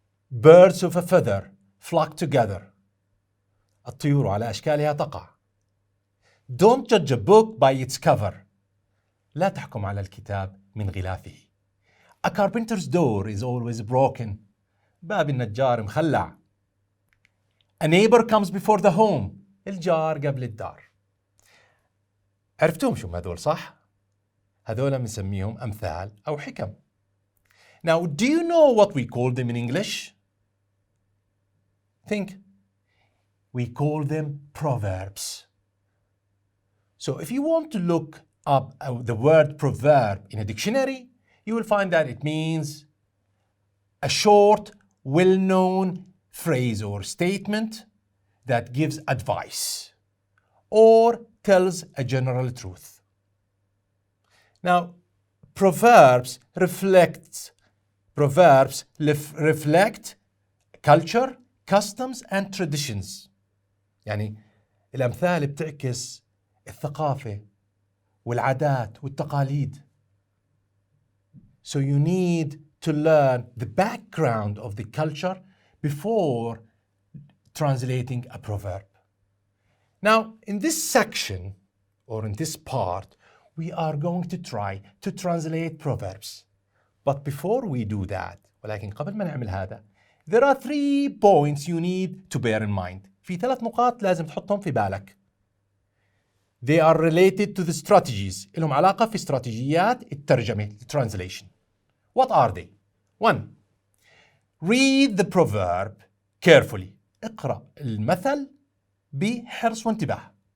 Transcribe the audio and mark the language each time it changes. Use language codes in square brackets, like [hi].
[en] Birds of a feather flock together. [ar] الطيور على أشكالها تقع. [en] Don't judge a book by its cover. [ar] لا تحكم على الكتاب من غلافه. [en] A carpenter's door is always broken. [ar] باب النجار مخلع. [en] A neighbor comes before the home. [ar] الجار قبل الدار. عرفتوهم شو هذول صح؟ هذول بنسميهم أمثال أو حكم. [en] Now, do you know what we call them in English? Think. We call them proverbs. So if you want to look up the word proverb in a dictionary, you will find that it means a short, well-known phrase or statement that gives advice or tells a general truth. Now, proverbs reflect culture, customs and traditions. [ar] يعني الأمثال بتعكس الثقافة والعادات والتقاليد. [en] So you need to learn the background of the culture before translating a proverb. Now, in this section or in this part, we are going to try to translate proverbs. But before we do that, [ar] ولكن قبل ما نعمل هذا, [en] there are 3 points you need to bear in mind. [ar] في 3 نقاط لازم تحطهم في بالك. [en] They are related to the strategies. [ar] لهم علاقة في استراتيجيات الترجمة, translation. [en] What are they? 1. Read the proverb carefully. [ar] اقرأ المثل بحرص وانتباه.